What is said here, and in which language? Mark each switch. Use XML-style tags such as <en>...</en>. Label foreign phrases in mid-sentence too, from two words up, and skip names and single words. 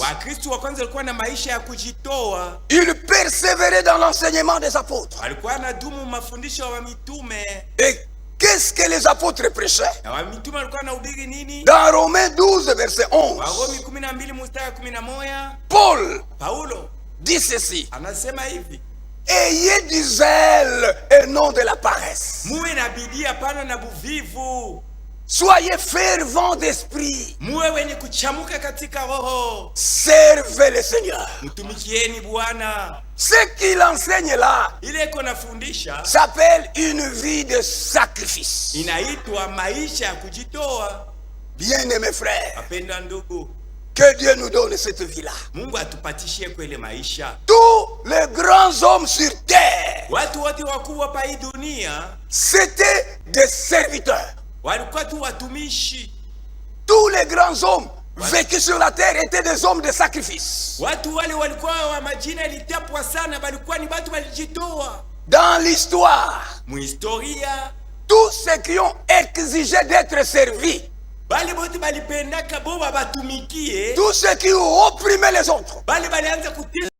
<sw>Wakristo wa kwanza walikuwa na maisha ya kujitoa.</sw> <fr>Il persévérait dans l'enseignement des apôtres.</fr> <sw>Walikuwa wanadumu mafundisho ya mitume.</sw> <fr>Et qu'est-ce que les apôtres prêchaient?</fr> <sw>Na mitume walikuwa wanahubiri nini?</sw> <fr>Dans Romains 12, verset 11,</fr> <sw>Warumi 12 mstari 11, Paulo</sw> <fr>dit ceci:</fr> <sw>anasema hivi:</sw> <fr>ayez du zèle et non de la paresse.</fr> <sw>Muwe na bidii, hapana na buvivu.</sw> <fr>Soyez fervents d'esprit.</fr> <sw>Muwe wenye kuchamuka katika roho.</sw> <fr>Servez le Seigneur.</fr> <sw>Mtumikieni Bwana.</sw> <fr>Ce qu'il enseigne là,</fr> <sw>ile iko nafundisha,</sw> <fr>s'appelle une vie de sacrifice.</fr> <sw>Inaitwa maisha ya kujitoa.</sw> <fr>Bien-aimés frères,</fr> <sw>wapendwa ndugu,</sw> <fr>que Dieu nous donne cette vie-là.</fr> <sw>Mungu atupatishie kwele maisha.</sw> <fr>Tous les grands hommes sur terre,</fr> <sw>watu wote wakubwa pa hii dunia,</sw> <fr>c'était des serviteurs.</fr> <sw>walikuwa tu watumishi.</sw> <fr>Tous les grands hommes vécus sur la terre étaient des hommes de sacrifice.</fr> <sw>Watu wale walikuwa wa majina ilitapwa sana, balikuwa ni watu walijitoa.</sw> <fr>Dans l'histoire,</fr> <sw>muhistoria,</sw> <fr>tous ceux qui ont exigé d'être servis,</fr> <sw>bali bote balipendaka bo babatumikie,</sw> <fr>tous ceux qui ont opprimé les autres,</fr> <sw>bali balianza kutesa</sw>